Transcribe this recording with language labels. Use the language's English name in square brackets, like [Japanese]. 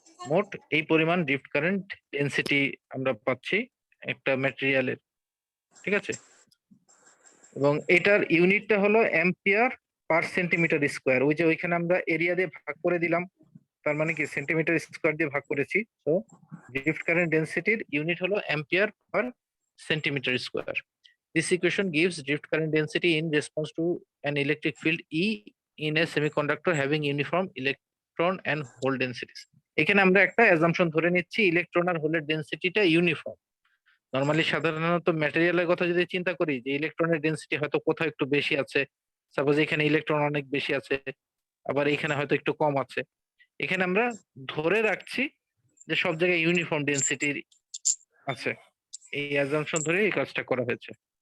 [Bangla] মোট এই পরিমাণ ড্রিফট কারেন্ট ডেনসিটি আমরা পাচ্ছি একটা ম্যাটেরিয়ালের, ঠিক আছে। এবং এটার ইউনিটটা হলো অ্যাম্পিয়ার পার সেন্টিমিটার স্কোয়ার। ওই যে ওইখানে আমরা এরিয়া দিয়ে ভাগ করে দিলাম, তার মানে কি সেন্টিমিটার স্কোয়ার দিয়ে ভাগ করেছি। তো ড্রিফট কারেন্ট ডেনসিটির ইউনিট হলো ampere per centimetre square. [English] This equation gives drift current density in response to an electric field E in a semiconductor having uniform electron and hole densities. [Bangla] এখানে আমরা একটা assumption ধরে নিচ্ছি ইলেকট্রন আর হোলের ডেনসিটিটা uniform. Normally সাধারণত ম্যাটেরিয়ালের কথা যদি চিন্তা করি যে ইলেকট্রনের ডেনসিটি হয়তো কোথাও একটু বেশি আছে, সাপোজ এখানে ইলেকট্রন অনেক বেশি আছে, আবার এখানে হয়তো একটু কম আছে। এখানে আমরা ধরে রাখছি যে সব জায়গায় ইউনিফর্ম ডেনসিটি আছে, এই অ্যাজাম্পশন ধরে এই কাজটা করা হয়েছে।